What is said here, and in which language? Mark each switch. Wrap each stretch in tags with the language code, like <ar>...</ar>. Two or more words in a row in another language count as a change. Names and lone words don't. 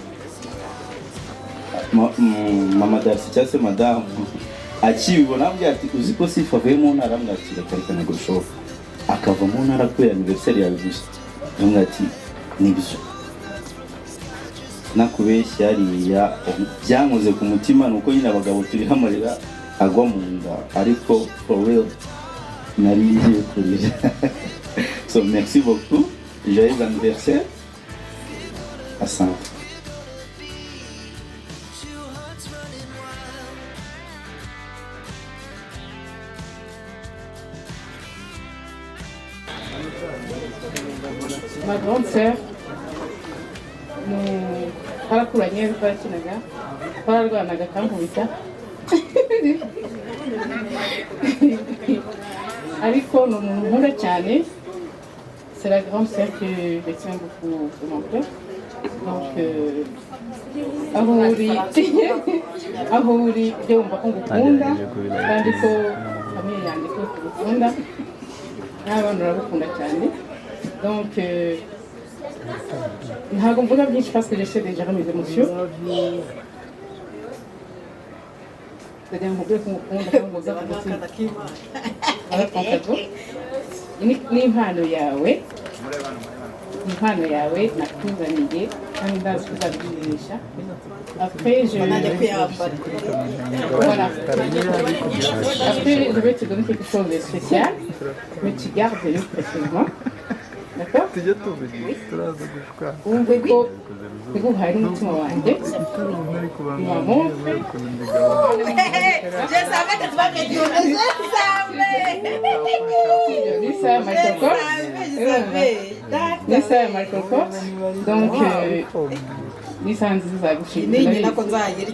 <rw>Mama Darcy cyangwa se madamu akibona ambwira ati uzi ko Sifa avuye mu ntara, ambwira ati reka ntabwo bishoboka, akava mu ntara kubera anniversaire yawe gusa. Ambwira ati nibyo nakubeshya, hariya byankoze ku mutima, nuko nyine abagabo turiho amarira agwa mu nda, ariko</rw> <en>for real</en> <rw>nari ngiye kurira.</rw> <fr>So merci beaucoup, joyeux anniversaire, asante. Ma grande sœur,</fr> <rw>twarakuranye twarakinaga, twararwanaga kankubita, ariko ni umuntu nkunda cyane.</rw> <fr>C'est la grande sœur que je tiens beaucoup de mon cœur.</fr> <rw>Donc aho uri byo wumva ko ngukunda, kandi ko famille yanjye ko ngukunda, n'abana baragukunda cyane. Donc ntabwo mvuga byinshi</rw> <fr>parce que j'essaie de gérer mes émotions. C'est-à-dire</fr> <rw>nkubwire ko ngukunda kandi ngoza ku mutima. Arakonkago ni impano yawe nakuzaniye kandi ndazi ko uzabyinisha.</rw> <fr>Après je vais te donner quelque chose de spécial, mais tu gardes le précisément. D'accord?</fr> <rw>Wumve ko Tuguhaye n'umutima wanjye. Nisa Michael donc Nisa nziza gushimira nako nzayirya.</rw>